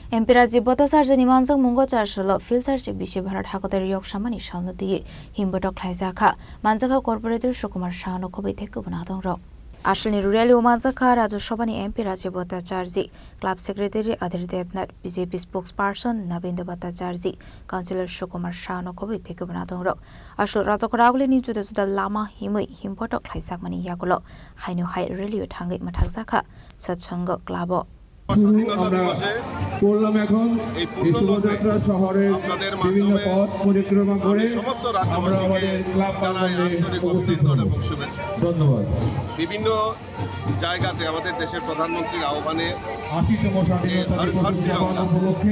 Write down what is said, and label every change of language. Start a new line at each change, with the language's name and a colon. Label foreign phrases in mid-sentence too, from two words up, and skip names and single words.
Kok Borok: MP Rajiv Bhattacharya ni manjang mungo charshalo filter chik bishi bharat hakoter yok shamani shalna diye himbotok thlaijaka manjaka corporator Sukumar Shano khobai thekku banadong ro Ashlini Rurali Manjaka Raju Shabani MP Rajiv Bhattacharya Club Secretary Adhir Devnath
English: BJP spokesperson
Kok Borok: Nabinda Bhattacharya Councillor Sukumar Shano khobai thekku banadong ro Ashul Rajakoragule ni juda juda lama himui himbotok thlaijak mani yagulo haino hai rally thangai mathakjaka satsango club
Bangla: আমরা করলাম এখন এই শোভাযাত্রা শহরের বিভিন্ন পথ পরিক্রমা করে আমরা আমাদের ক্লাব ধন্যবাদ বিভিন্ন জায়গাতে আমাদের দেশের প্রধানমন্ত্রীর আহ্বানে 80তম স্বাধীনতা দিবস উপলক্ষে